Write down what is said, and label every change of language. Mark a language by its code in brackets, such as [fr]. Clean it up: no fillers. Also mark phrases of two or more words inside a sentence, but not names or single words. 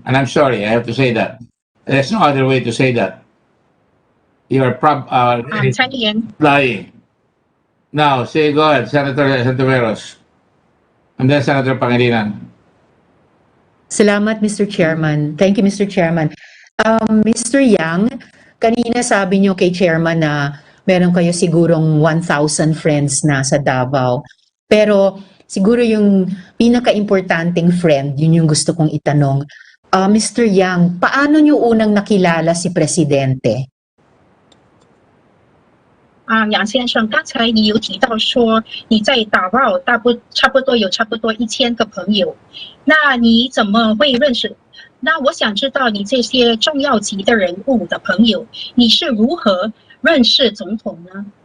[en] And I'm sorry, I have to say that. There's no other way to say that. You're lying. Now, say go ahead, Senator Santiveros. And then Senator Pangilinan. [tl] Salamat, [en] Mr. Chairman. Thank you, Mr. Chairman. [tl] Mr. Yang, kanina sabi niyo kay Chairman na meron kayo sigurong 1,000 friends na sa Davao. Pero siguro yung pinaka-importanting friend, yun yung gusto kong itanong. Mr. Yang, paano niyo unang nakilala si Presidente? [zh] 杨先生，刚才你有提到说你在达沃差不多1000个朋友，那你怎么会认识？那我想知道你这些重要级的人物的朋友，你是如何认识总统呢？